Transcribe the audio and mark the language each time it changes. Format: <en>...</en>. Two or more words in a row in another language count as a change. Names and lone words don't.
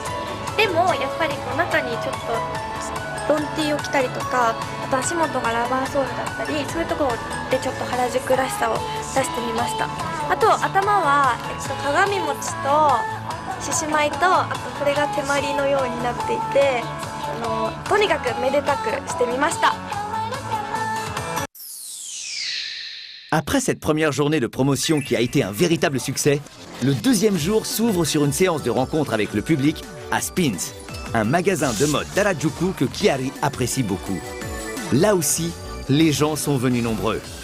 <ja>でもやっぱりこう中にちょっとロンティーを着たりとか、あと足元がラバーソールだったり、そういうところでちょっと原宿らしさを出してみました。あと頭は、鏡餅と獅子舞と、あとこれが手まりのようになっていて、とにかくめでたくしてみました。</ja> <fr>Après cette première journée de promotion qui a été un véritable succès, le deuxième jour s'ouvre sur une séance de rencontre avec le public à Spins, un magasin de mode d'Harajuku que Kiari apprécie beaucoup. Là aussi, les gens sont venus nombreux.</fr>